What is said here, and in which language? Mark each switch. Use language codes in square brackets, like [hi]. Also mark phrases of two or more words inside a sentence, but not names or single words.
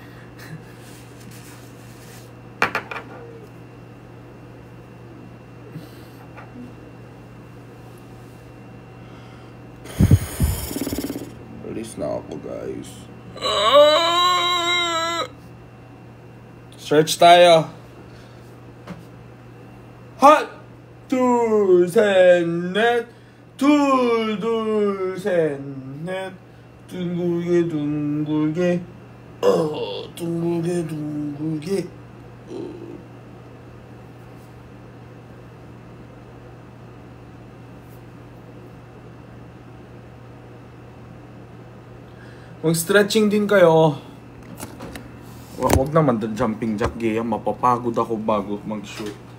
[tl] Alis na ako, guys. Stretch tayo. Hot! [ko] 둘셋넷 둘셋넷 둥글게 둥글게 둥글게 둥글게 [tl] mag-stretching din kayo. Wag naman doon [en] jumping jack [tl] gaya, mapapagod ako bago mag-shoot.